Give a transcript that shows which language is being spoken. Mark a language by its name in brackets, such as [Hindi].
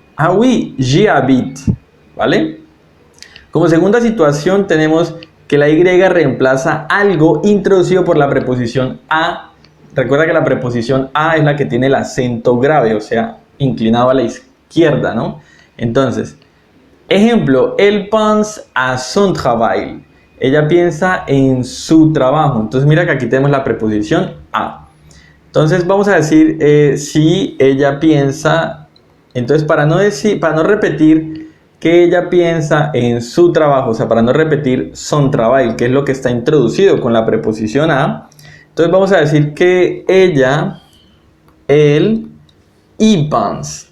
[French] Ah, oui, j'y habite, [Spanish] ¿vale? Como segunda situación tenemos que la Y reemplaza algo introducido por la preposición a. Recuerda que la preposición a es la que tiene el acento grave, o sea, inclinado a la izquierda, ¿no? Entonces, ejemplo, [French] elle pense à son travail. [Spanish] Ella piensa en su trabajo. Entonces mira que aquí tenemos la preposición a. Entonces vamos a decir si ella piensa. Entonces para no repetir que ella piensa en su trabajo, o sea, para no repetir son travail, que es lo que está introducido con la preposición a, entonces vamos a decir que ella, él, y pense.